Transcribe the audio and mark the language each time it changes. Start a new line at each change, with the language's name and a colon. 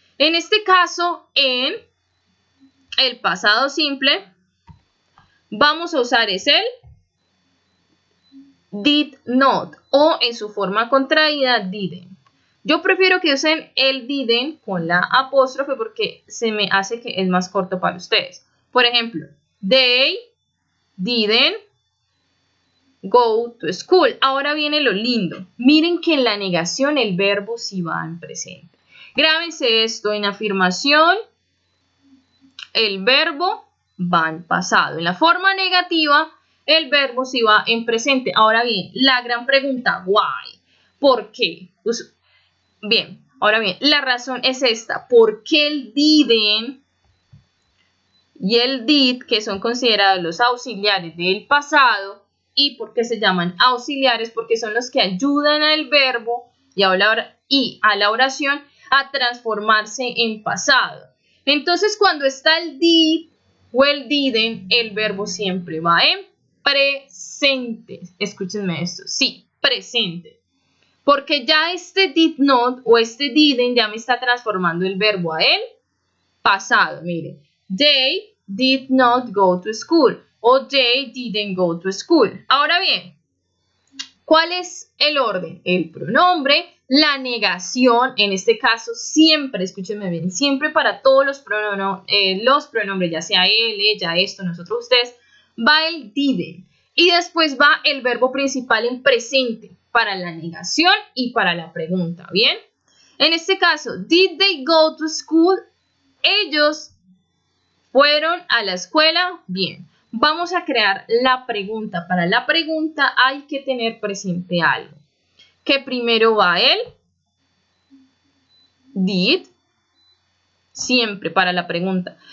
Spanish: En este caso, en el pasado simple, vamos a usar es el did not o en su forma contraída didn't. Yo prefiero que usen el didn't con la apóstrofe porque se me hace que es más corto para ustedes. Por ejemplo,
English: they didn't go to school.
Spanish: Ahora viene lo lindo. Miren que en la negación el verbo sí va en presente. Grábense esto, en afirmación el verbo va en pasado. En la forma negativa el verbo sí va en presente. Ahora bien, la gran pregunta,
English: why?
Spanish: ¿Por qué? Bien, ahora bien, la razón es esta. ¿Por qué el didn't y el did, que son considerados los auxiliares del pasado? ¿Y por qué se llaman auxiliares? Porque son los que ayudan al verbo y a la oración a transformarse en pasado. Entonces, cuando está el did o el didn't, el verbo siempre va en presente. Escúchenme esto. Sí, presente. Porque ya este did not o este didn't ya me está transformando el verbo a el pasado. Miren,
English: they did not go to school o they didn't go to school.
Spanish: Ahora bien, ¿cuál es el orden? El pronombre, la negación, en este caso siempre, escúchenme bien, siempre para todos los pronombres, ya sea él, ella, esto, nosotros, ustedes, va el didn't y después va el verbo principal en presente para la negación y para la pregunta, ¿bien? En este caso,
English: did they go to school?
Spanish: Ellos fueron a la escuela, bien. Vamos a crear la pregunta. Para la pregunta hay que tener presente algo. Que primero va el did, siempre para la pregunta.